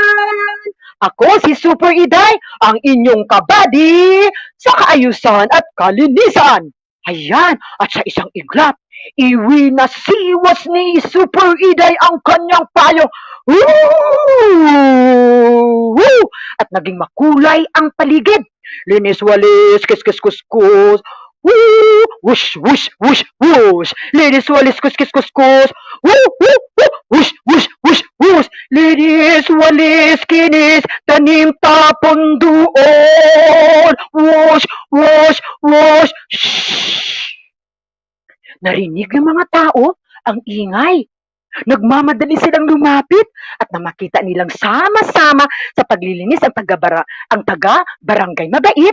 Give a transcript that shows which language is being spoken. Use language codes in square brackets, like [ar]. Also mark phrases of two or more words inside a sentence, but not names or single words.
[tl] Ako si Super Iday, ang inyong kabady sa kaayusan at kalinisan. Ayan, at sa isang iglap, iwinasiwas ni Super Iday ang kanyang payo. Woo! At naging makulay ang paligid. Linis-walis, kis-kis-kus-kus. Woo! Wush, wush, wush, wush. Linis-walis, kus-kis-kus-kus. Woo! Woo! Woo! Wush, wush, wush, wush. Linis-walis, kinis, tanim, tapon doon. Wush, wush, wush. Shhh! Narinig ng mga tao ang ingay. Nagmamadali silang lumapit at na makita nilang sama-sama sa paglilinis ang taga-barangay mabait.